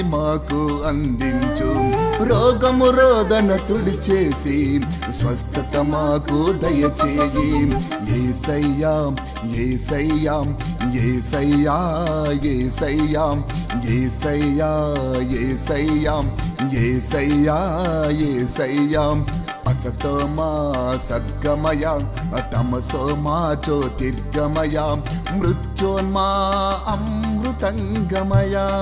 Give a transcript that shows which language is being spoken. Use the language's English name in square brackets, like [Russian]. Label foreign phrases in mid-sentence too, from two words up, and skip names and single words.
[Telugu] మాకు అందించు రోగము రోదన తుడిచేసి స్వస్థత మాకు దయచేయి యేసయ్యా యేసయ్యా యేసయ్యా యేసయ్యా యేసయ్యా యేసయ్యా యేసయ్యా యేసయ్యా [Sanskrit] असतो मा सद्गमय तमसो मा ज्योतिर्गमय मृत्योन्मा अमृतंगमय